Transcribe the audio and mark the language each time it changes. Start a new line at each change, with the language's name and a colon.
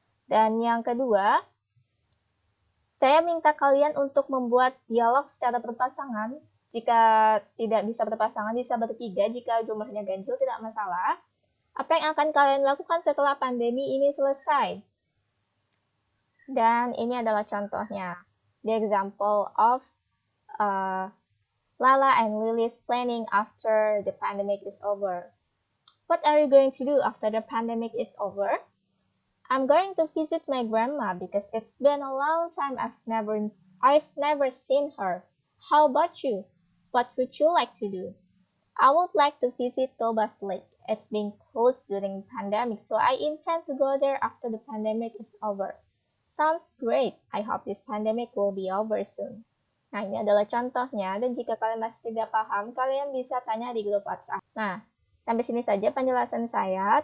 Indonesian: Dan yang kedua, saya minta kalian untuk membuat dialog secara berpasangan. Jika tidak bisa berpasangan, bisa bertiga. Jika jumlahnya ganjil, tidak masalah. Apa yang akan kalian lakukan setelah pandemi ini selesai? Dan ini adalah contohnya.
English: The example of Lala and Lily's planning after the pandemic is over. What are you going to do after the pandemic is over? I'm going to visit my grandma because it's been a long time I've never seen her. How about you? What would you like to do? I would like to visit Tobas Lake. It's been closed during the pandemic, so I intend to go there after the pandemic is over. Sounds great. I hope this pandemic will be over soon.
Indonesian: Nah, ini adalah contohnya, dan jika kalian masih tidak paham, kalian bisa tanya di grup WhatsApp. Nah, sampai sini saja penjelasan saya.